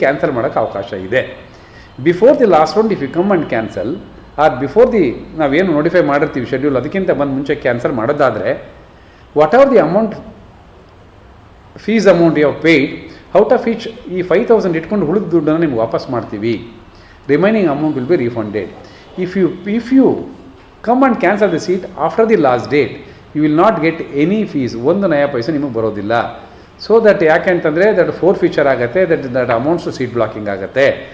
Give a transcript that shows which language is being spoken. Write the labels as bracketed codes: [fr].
[kn] Cancel ಮಾಡೋಕ್ಕೆ ಅವಕಾಶ ಇದೆ. [en] before the last round if you come and cancel, or before the [kn] ನಾವೇನು notify ಮಾಡಿರ್ತೀವಿ ಶೆಡ್ಯೂಲ್, ಅದಕ್ಕಿಂತ ಮುಂಚೆ ಕ್ಯಾನ್ಸಲ್ ಮಾಡೋದಾದರೆ, [en] what are the amount fees amount you have paid, out of each [kn] ಈ 5,000 ಇಟ್ಕೊಂಡು ಉಳಿದ ದುಡ್ಡನ್ನು ನಿಮ್ಗೆ ವಾಪಸ್ ಮಾಡ್ತೀವಿ. [en] Remaining amount will be refunded. If you come and cancel the seat after the last date, you will not get any fees. [kn] 1 ನಯ ಪೈಸೆ ನಿಮಗೆ ಬರೋದಿಲ್ಲ. [en] so that [kn] ಯಾಕೆ ಅಂತಂದರೆ [en] That for future ಆಗುತ್ತೆ, that amounts to seat blocking ಆಗುತ್ತೆ.